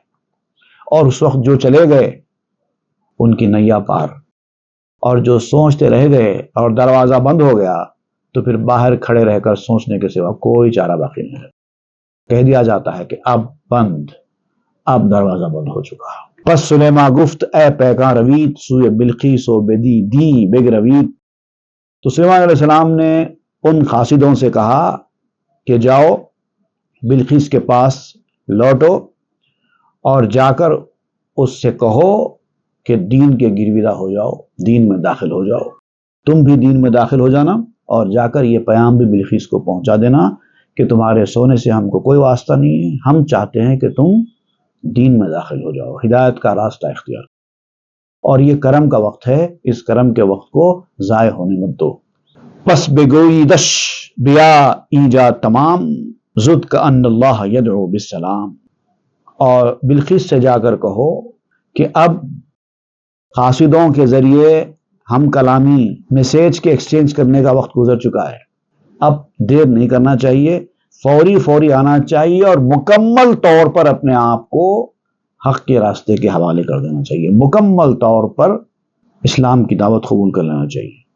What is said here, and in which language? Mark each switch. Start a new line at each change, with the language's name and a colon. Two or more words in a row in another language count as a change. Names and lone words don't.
Urdu: اور اس وقت جو چلے گئے ان کی نیا پار، اور جو سوچتے رہ گئے اور دروازہ بند ہو گیا تو پھر باہر کھڑے رہ کر سوچنے کے سوا کوئی چارہ باقی نہیں ہے۔ کہہ دیا جاتا ہے کہ اب بند، اب دروازہ بند ہو چکا۔
Persian: پس سلیما گفت اے پیکاں روید، سوئے بلقیس و بدی دی بگ روید۔
Urdu: تو سلیمان علیہ السلام نے ان قاصدوں سے کہا کہ جاؤ بلقیس کے پاس لوٹو اور جا کر اس سے کہو کہ دین کے گرویدہ ہو جاؤ، دین میں داخل ہو جاؤ، تم بھی دین میں داخل ہو جانا، اور جا کر یہ پیام بھی بلقیس کو پہنچا دینا کہ تمہارے سونے سے ہم کو کوئی واسطہ نہیں ہے، ہم چاہتے ہیں کہ تم دین میں داخل ہو جاؤ، ہدایت کا راستہ اختیار۔ اور یہ کرم کا وقت ہے، اس کرم کے وقت کو ضائع ہونے مت دو۔
Persian: پس بگوئی دش بیا ایجا تمام، زد کا
Arabic: ان اللہ یدعو بالسلام۔
Urdu: اور بلقیس سے جا کر کہو کہ اب قاصدوں کے ذریعے ہم کلامی میسیج کے ایکسچینج کرنے کا وقت گزر چکا ہے، اب دیر نہیں کرنا چاہیے، فوری آنا چاہیے، اور مکمل طور پر اپنے آپ کو حق کے راستے کے حوالے کر دینا چاہیے، مکمل طور پر اسلام کی دعوت قبول کر لینا چاہیے۔